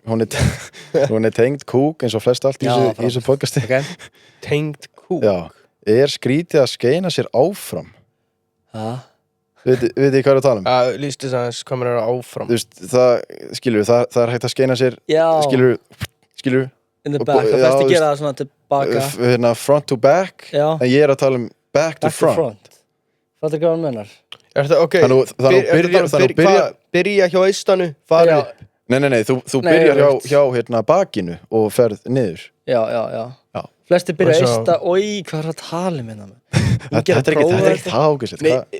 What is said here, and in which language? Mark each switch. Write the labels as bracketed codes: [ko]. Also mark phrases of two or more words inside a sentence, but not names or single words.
[is] hún er tengd kúk eins og flest allt í þessu podcasti. Ok. Tengd kúk Já, er skrítið að skeina sér áfram? Vitið þið hvað er að tala um? Já, lýst þess aðeins hvað maður er áfram Þú veist, það er hægt að skeina sér. Já. Skilur [en] In the back, [is] það flesti gera það svona tilbaka. [en] Front to back. [is] Já. En ég er að tala um [en] back to front. [is] Það er hvað hann mennar. Ok, byrja hjá eistanu, fara upp Nei, þú byrjar hjá bakinu og ferð niður. Já. Flesti byrja að eista, hvað er að tala um hérna? Þetta er ekki það ágæslegt.